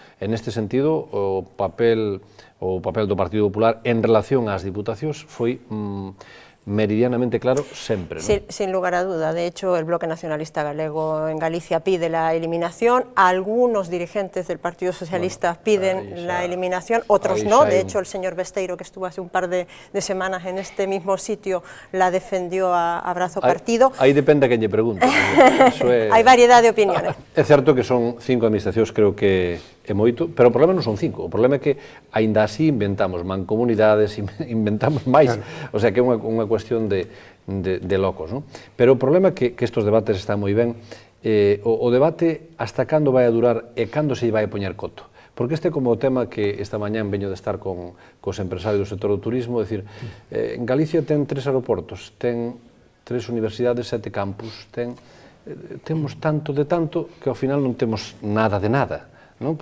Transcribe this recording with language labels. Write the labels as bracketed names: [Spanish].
[Galician] En este sentido, o papel do Partido Popular en relación ás diputacións foi meridianamente claro sempre, ¿no? [Spanish] Sin lugar a duda. De hecho, el Bloque Nacionalista Galego en Galicia pide la eliminación, algunos dirigentes del Partido Socialista piden la eliminación, otros no. De hecho, el señor Besteiro, que estuvo hace un par de semanas en este mismo sitio, la defendió a brazo partido. [Galician] Aí depende a quen lle pregunte. [Spanish] Hai variedad de opiniones. [Galician] É certo que son 5 administracións, creo que é moito, pero o problema non son 5, o problema é que aínda así inventamos mancomunidades, inventamos máis, o sea que é unha cuestión de locos, non? Pero o problema é que estes debates están moi ben, o debate hasta cando vai a durar e cando se vai a poñer coto, porque este é como o tema que esta mañán veño de estar cos empresarios do sector do turismo, é dicir, en Galicia ten 3 aeroportos, ten 3 universidades, 7 campus, temos tanto de tanto que ao final non temos nada de nada, non?